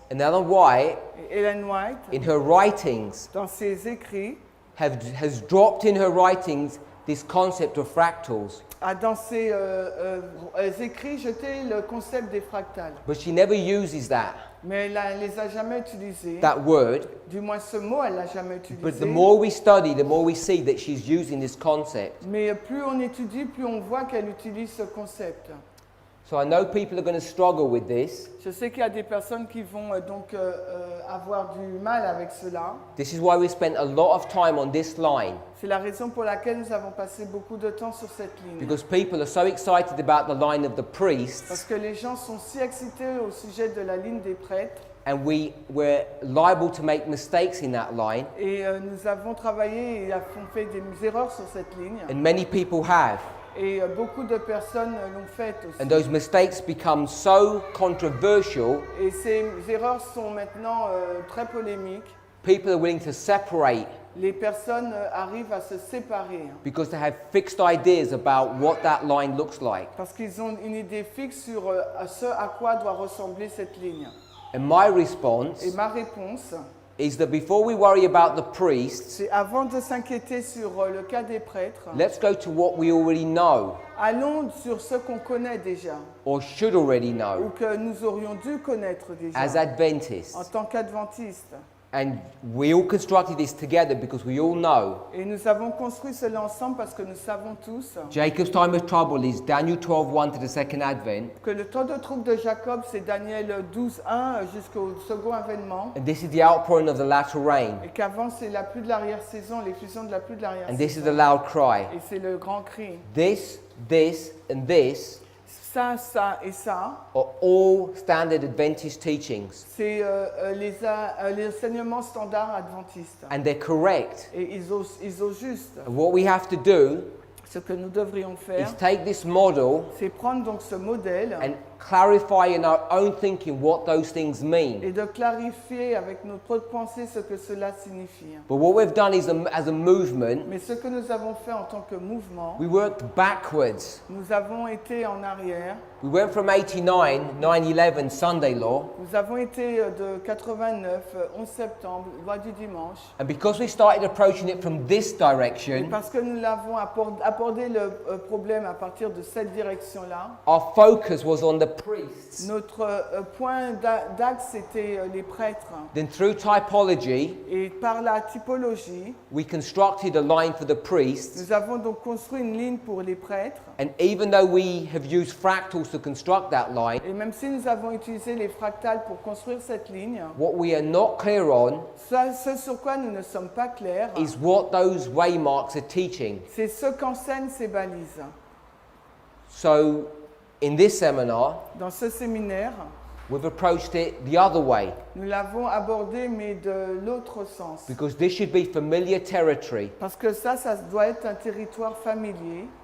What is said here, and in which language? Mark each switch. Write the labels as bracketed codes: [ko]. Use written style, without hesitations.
[en] And Ellen White, [fr] Et Ellen White, [en] in her writings, [fr] dans ses écrits, [en] has dropped in her writings this concept of fractals. [fr] a dans ses écrits jeté le concept des fractales. [en] But she never uses that [fr] Mais elle ne les a jamais utilisés. [en] word. [fr] Du moins ce mot, elle ne l'a jamais [en] But [fr] utilisé. [en] the more we study, the more we see that she's using this concept. [fr] Mais plus on étudie, plus on voit qu'elle utilise ce concept. [en] So I know people are going to struggle with this. [fr] Je sais qu'il y a des personnes qui vont donc avoir du mal avec cela. [en] This is why we spent a lot of time on this line. [fr] C'est la raison pour laquelle nous avons passé beaucoup de temps sur cette ligne. [en] Because people are so excited about the line of the [fr] Parce [en] priests, [fr] que les gens sont si excités au sujet de la ligne des prêtres. [en] and we're liable to make mistakes in that line, [fr] Et nous avons travaillé et avons fait des erreurs sur cette ligne. [en] and many people have. [fr] Et beaucoup de personnes l'ont fait aussi. [en] And those mistakes become so controversial, [fr] Et ces erreurs sont maintenant très polémiques. [en] people are willing to separate [fr] Les personnes arrivent à se séparer [en] because they have fixed ideas about what that line looks like. [fr] parce qu'ils ont une idée fixe sur ce à quoi doit ressembler cette ligne. [en] And my response [fr] Et ma réponse, [en] is that before we worry about the priests, [fr] c'est avant de s'inquiéter sur le cas des prêtres, [en] let's go to what we already know [fr] allons sur ce qu'on connaît déjà [en] or should already [fr] ou [en] know [fr] que nous aurions dû connaître déjà [en] as Adventists. [fr] en tant qu'adventistes. [en] And we all constructed this together because we all know [fr] Et nous avons construit cela ensemble parce que nous savons tous [en] Jacob's time of trouble is Daniel 12:1 to the second advent, [fr] que le temps de trouble de Jacob, c'est Daniel 12:1 jusqu'au second avènement. [en] and this is the outpouring of the latter rain, [fr] Et qu'avant, c'est la pluie de l'arrière-saison, l'effusion de la pluie de [en] and this is the [fr] l'arrière-saison. [en] loud cry. [fr] Et c'est le grand cri. [en] This, and this [fr] Ça et ça, [en] are all standard Adventist teachings, [fr] c'est les enseignements standards adventistes. [en] and they're correct. [fr] Et ils osent juste. [en] And what we have to do [fr] Ce que nous devrions faire, [en] is take this model [fr] c'est prendre donc ce modèle [en] and clarify in our own thinking what those things mean. [fr] et de clarifier avec notre propre pensée ce que cela signifie. [en] But what we've done is, as a movement, [fr] Mais ce que nous avons fait en tant que mouvement, [en] we worked backwards. [fr] nous avons été en arrière. [en] We went from 89, 9/11 Sunday law, [fr] Nous avons été de 89, 11 septembre, loi du dimanche. [en] and because we started approaching it from this [fr] Et [en] direction, [fr] parce que nous l'avons abordé le problème à partir de cette direction-là, [en] our focus was on the priests. [fr] notre point d'axe était les prêtres. [en] Then through typology, [fr] Et par la typologie, [en] we constructed a line for the priests, [fr] nous avons donc construit une ligne pour les prêtres. [en] and even though we have used fractals to construct that line, [fr] Et même si nous avons utilisé les fractales pour construire cette ligne, [en] what we are not clear on [fr] ce sur quoi nous ne sommes pas clairs, [en] is what those waymarks are teaching. [fr] c'est ce qu'enseignent ces balises. [en] So in this seminar, [fr] Dans ce séminaire, [en] we've approached it the other way, [fr] nous l'avons abordé, mais de l'autre sens. [en] because this should be familiar territory. [fr] Parce que ça doit être un territoire familier.